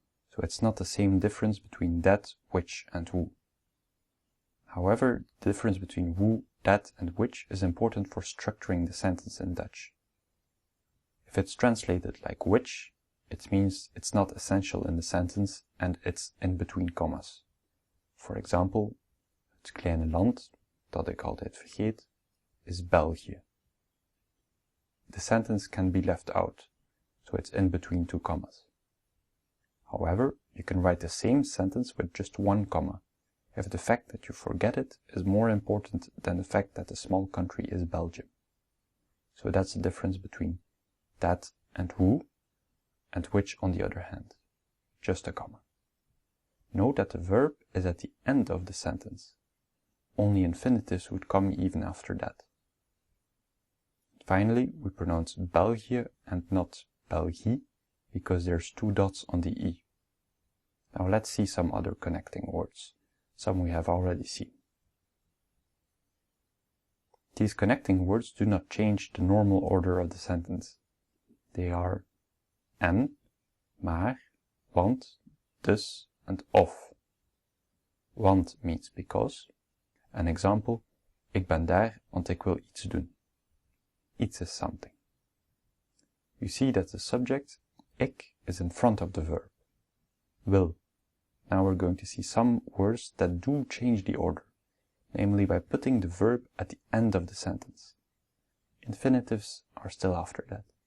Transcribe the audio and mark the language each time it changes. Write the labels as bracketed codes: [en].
[en] So it's not the same difference between that, which, and who. However, the difference between who, that, and which is important for structuring the sentence in Dutch. If it's translated like which, it means it's not essential in the sentence and it's in between commas. For example, [nl] het kleine land, dat ik altijd vergeet, is België. [en] The sentence can be left out, so it's in between two commas. However, you can write the same sentence with just one comma, if the fact that you forget it is more important than the fact that the small country is Belgium. So that's the difference between that and who, and which on the other hand. Just a comma. Note that the verb is at the end of the sentence. Only infinitives would come even after that. Finally, we pronounce België and not Belgie, because there's two dots on the E. Now let's see some other connecting words. Some we have already seen. These connecting words do not change the normal order of the sentence. They are en, maar, want, dus, and of. Want means because. An example, [nl] ik ben daar, want ik wil iets doen. [en] Iets is something. You see that the subject, ik, is in front of the verb. Will. Now we're going to see some words that do change the order, namely by putting the verb at the end of the sentence. Infinitives are still after that.